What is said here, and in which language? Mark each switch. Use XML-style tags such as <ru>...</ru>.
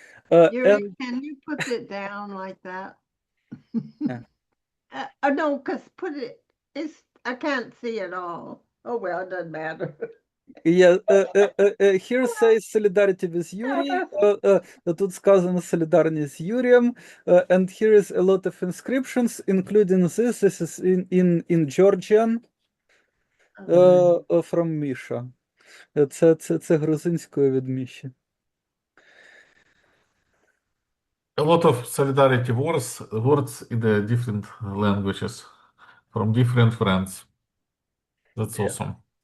<en>Yuri, And can you put it down like that? Yeah. No, because I can't see it all. Oh, well, it doesn't matter. yeah, here says solidarity with Yuri.</en> <uk>Тут сказано солідарність з Юрієм.</uk> <en>And here is a lot of inscriptions, including this. This is in Georgian from Misha.</en> <uk>Це грузинською від Міші.</uk> <en>A lot of solidarity words in the different languages from different friends. That's Yeah. awesome.</en>